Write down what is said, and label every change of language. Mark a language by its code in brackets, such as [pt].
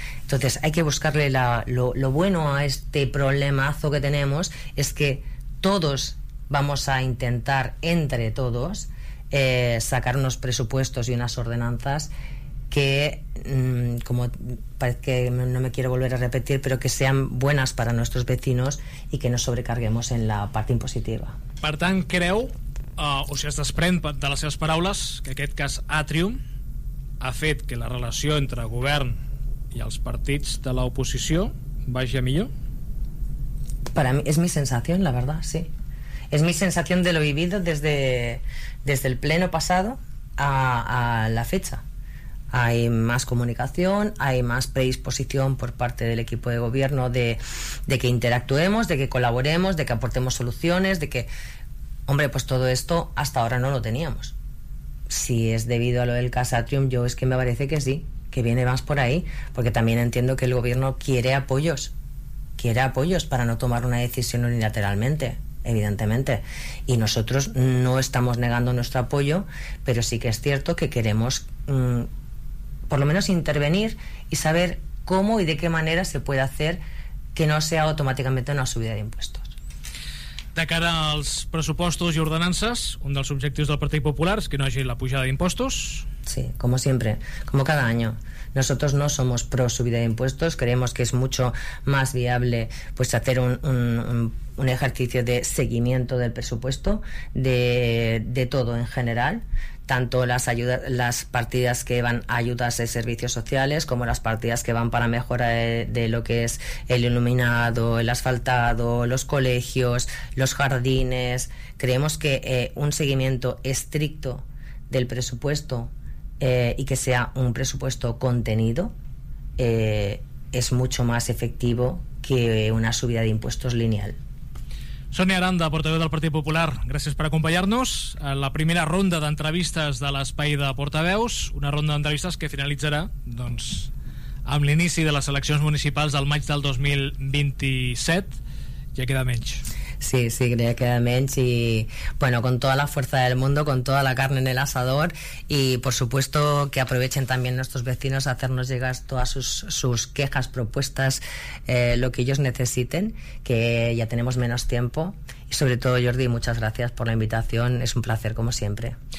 [es] Entonces, hay que buscarle lo bueno a este problemazo que tenemos, es que todos vamos a intentar, entre todos, sacar unos presupuestos y unas ordenanzas que, como parece que no me quiero volver a repetir, pero que sean buenas para nuestros vecinos y que no sobrecarguemos en la parte impositiva. [ca] Per tant, creu... o si es desprèn de les seves paraules que aquest cas Atrium ha fet que la relació entre govern i els partits de l'oposició vagi a millor? [es] Para mí, es mi sensación, la verdad, sí. Es mi sensación de lo vivido desde el pleno pasado a la fecha. Hay más comunicación, hay más predisposición por parte del equipo de gobierno de que interactuemos, de que colaboremos, de que aportemos soluciones, de que... Hombre, pues todo esto hasta ahora no lo teníamos. Si es debido a lo del Casa Atrium, yo es que me parece que sí, que viene más por ahí, porque también entiendo que el gobierno quiere apoyos para no tomar una decisión unilateralmente, evidentemente. Y nosotros no estamos negando nuestro apoyo, pero sí que es cierto que queremos por lo menos intervenir y saber cómo y de qué manera se puede hacer que no sea automáticamente una subida de impuestos. [ca] De cara als pressupostos i ordenances, un dels objectius del Partit Popular és que no hi hagi la pujada d'impostos. [es] Sí, como siempre, como cada año. Nosotros no somos pro subida de impuestos, creemos que es mucho más viable pues hacer un ejercicio de seguimiento del presupuesto, de todo en general, tanto las ayudas, las partidas que van a ayudas de servicios sociales, como las partidas que van para mejora de lo que es el iluminado, el asfaltado, los colegios, los jardines. Creemos que un seguimiento estricto del presupuesto y que sea un presupuesto contenido es mucho más efectivo que una subida de impuestos lineal. [ca] Sonia Aranda, portaveu del Partit Popular, gràcies per acompanyar-nos en la primera ronda d'entrevistes de l'Espai de Portaveus, una ronda d'entrevistes que finalitzarà doncs, amb l'inici de les eleccions municipals del maig del 2027. Ja queda menys. [es] Sí, sí, creo que también, y bueno, con toda la fuerza del mundo, con toda la carne en el asador, y por supuesto que aprovechen también nuestros vecinos a hacernos llegar todas sus quejas, propuestas, lo que ellos necesiten, que ya tenemos menos tiempo, y sobre todo, Jordi, muchas gracias por la invitación, es un placer, como siempre.